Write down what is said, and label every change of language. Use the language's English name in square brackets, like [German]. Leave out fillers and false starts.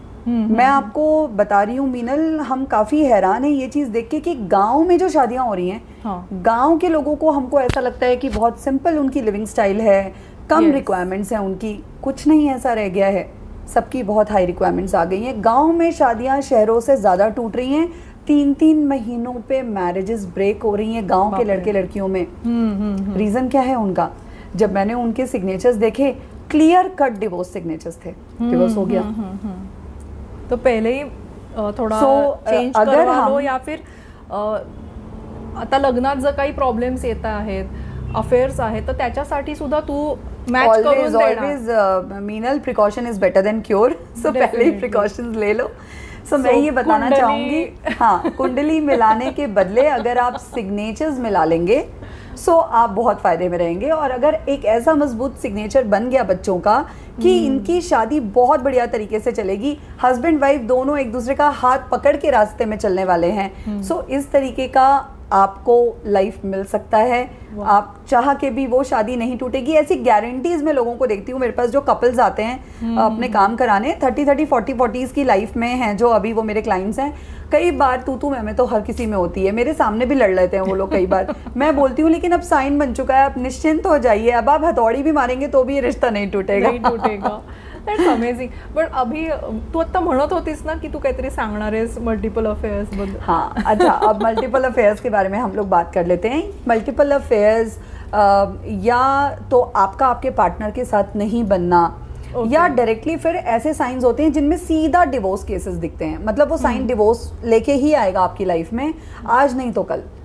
[Hindi] मैं आपको बता रही हूँ मीनल, हम काफी हैरान हैं ये चीज देख के कि गांव में जो शादियां हो रही हैं, गांव के लोगों को हमको ऐसा लगता है कि बहुत सिंपल उनकी लिविंग स्टाइल है, कम रिक्वायरमेंट्स हैं उनकी, कुछ नहीं ऐसा रह गया है, सबकी बहुत हाई रिक्वायरमेंट्स आ गई हैं। गांव में शादियां शहरों से ज़्यादा टूट रही हैं, 3-3 महीनों पे मैरिजेस ब्रेक हो रही हैं गांव के लड़के लड़कियों में। रीज़न क्या है उनका? जब मैंने उनके सिग्नेचर्स देखे, क्लियर कट डिवोर्स सिग्नेचर्स थे, डिवोर्स हो गया। तो पहले ही थोड़ा चेंज करवा लो, [Marathi] या फिर आता लग्नात जर काही प्रॉब्लेम्स येत आहेत, अफेअर्स आहेत, तर त्याच्यासाठी सुद्धा तू मॅच करून [Hindi] देना। Meenal, [English] precaution is better than cure, [Hindi] सो पहले ही प्रिकॉशंस ले लो। सो मैं ये बताना चाहूंगी, हाँ, कुंडली मिलाने के बदले अगर आप सिग्नेचर्स मिला लेंगे सो आप बहुत फायदे में रहेंगे। और अगर एक ऐसा मजबूत सिग्नेचर बन गया बच्चों का कि इनकी शादी बहुत बढ़िया तरीके से चलेगी, हस्बैंड वाइफ दोनों एक दूसरे का हाथ पकड़ के रास्ते में चलने वाले हैं, सो इस तरीके का आपको लाइफ मिल सकता है। आप चाह के भी वो शादी नहीं टूटेगी, ऐसी गारंटीज मैं लोगों को देखती हूँ। मेरे पास जो कपल्स आते हैं अपने काम कराने, 30-30, 40-40s की लाइफ में हैं जो अभी वो मेरे क्लाइंट्स हैं, कई बार तू मैं तो हर किसी में होती है, मेरे सामने भी लड़ लेते हैं वो लोग कई बार। मैं बोलती हूँ लेकिन अब साइन बन चुका है, आप निश्चिंत हो जाइए, अब आप हथौड़ी भी मारेंगे तो भी ये रिश्ता नहीं टूटेगा। [English] That's amazing. [Marathi] But अभी तू आता म्हणत होतीस ना कि तू काहीतरी सांगणार आहेस मल्टीपल अफेयर्स बद्दल। [Hindi] हाँ, अच्छा, अब मल्टीपल अफेयर्स के बारे में हम लोग बात कर लेते हैं। मल्टीपल अफेयर्स या तो आपका आपके पार्टनर के साथ नहीं बनना, या डायरेक्टली फिर ऐसे साइंस होते हैं जिनमें सीधा डिवोर्स केसेस दिखते हैं, मतलब वो साइन डिवोर्स लेके ही आएगा आपकी लाइफ में, आज नहीं तो कल।